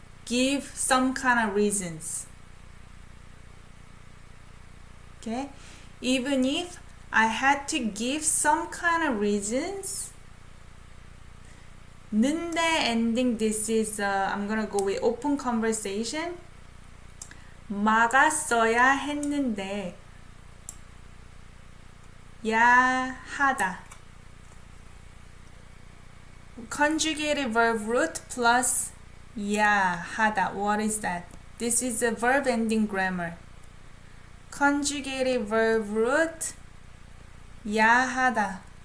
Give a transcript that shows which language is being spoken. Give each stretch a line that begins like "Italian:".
English: give some kind of reasons. Okay? Even if I had to give some kind of reasons. 는데 ending, this is, I'm gonna go with open conversation.
Korean: 막았어야 했는데, 야, 하다.
English: Conjugated verb root plus 야, 하다. What is that? This is a verb ending grammar. Conjugated verb root 야, 하다.